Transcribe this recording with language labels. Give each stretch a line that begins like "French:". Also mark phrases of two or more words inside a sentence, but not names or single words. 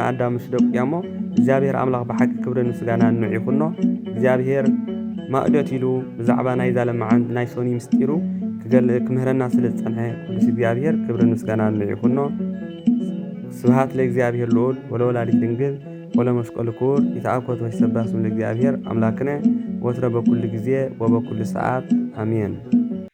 Tigrinya: ኣዳም ምስ ደቁ እሞ እግዚአብሔር ኣምላኽ ብሓቂ ክብርን ምስጋናን ንዕይኹኖ እግዚአብሔር ማዕዶት ኢሉ ብዛዕባ ናይ ዘለማዓን ናይ ሶኒ ምስጢሩ ክምህረና ስለ ዝጸንሐ ቅዱስ እግዚአብሔር ክብርን ምስጋናን ንዕይኹኖ
Geez: ስብሐት ለእግዚአብሔር ልዑል ወለወላዲት ድንግል ወለመስቀሉ ክቡር ይትአኮት ወይሰባህ ስም ለእግዚአብሔር አምላክነ ወትረ በኩል ጊዜ ወበኩል ሰዓት አሜን።